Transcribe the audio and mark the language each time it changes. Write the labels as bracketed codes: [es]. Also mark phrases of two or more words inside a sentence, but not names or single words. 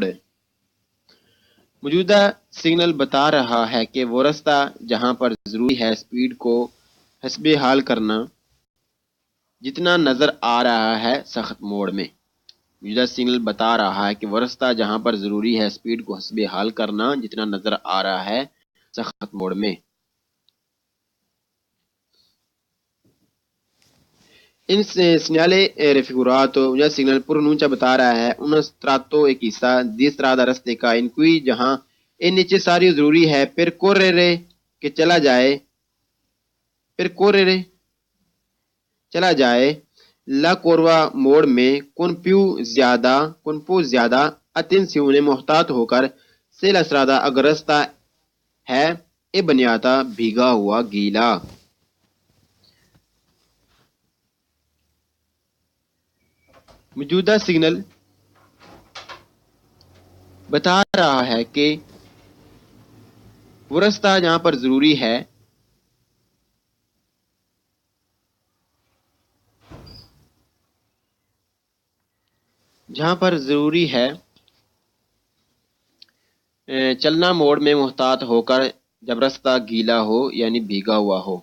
[ur] موجودہ سگنل بتا رہا ہے کہ وہ راستہ جہاں پر ضروری ہے سپیڈ کو حسب حال کرنا جتنا نظر آ رہا ہے سخت موڑ میں. موجودہ سگنل بتا رہا ہے کہ وہ راستہ جہاں پر ضروری ہے سپیڈ کو حسب حال کرنا جتنا نظر آ رہا ہے سخت موڑ میں. [it] In segnale raffigurato, un segnale pronuncia [ur] بتا رہا ہے [it] un strato [ur] ایک حصہ [it] di strada [ur] رستے کا [it] in cui جہاں è necessario [ur] ضروری ہے [it] percorrere کہ [ur] چلا جائے [it] la curva [ur] موڑ میں [it] con più [ur] زیادہ attenzione محتاط ہو کر [it] se la strada [ur] اگر رستہ ہے [it] e bagnata [ur] بھیگا ہوا گیلا. موجودہ سگنل بتا رہا ہے کہ وہ راستہ جہاں پر ضروری ہے چلنا موڑ میں محتاط ہو کر جب راستہ گیلا ہو یعنی بھیگا ہوا ہو.